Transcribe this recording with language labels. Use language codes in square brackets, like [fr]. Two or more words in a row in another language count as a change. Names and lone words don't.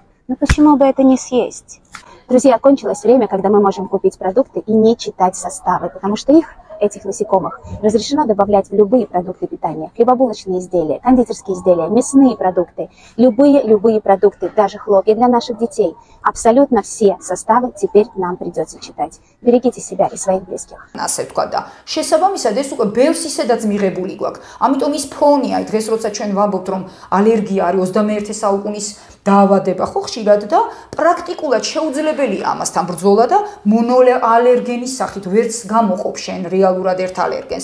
[ru] Но почему бы это не съесть? Друзья, кончилось время, когда мы можем купить продукты и не читать составы, потому что их этих насекомых разрешено добавлять в любые продукты питания. Хлебобулочные изделия, кондитерские изделия, мясные продукты, любые продукты, даже хлопья для наших детей. Абсолютно все составы теперь нам придется читать. Берегите себя и своих близких. [ka] ასე ვთქვა და შესაბამისად ეს უკვე ბევრს ისედაც მიღებული გვაქვს. ამიტომ ის ფონია, დღეს როცა ჩვენ ვამბობთ რომ ალერგია არის 21 საუკუნის დაავადება ხო ხშირად და პრაქტიკულად შეუძლებელია ამასთან ბრძოლა და მონოალერგენის სახით ვერც გამოყოფ შენ რეალურად ერთ ალერგენს.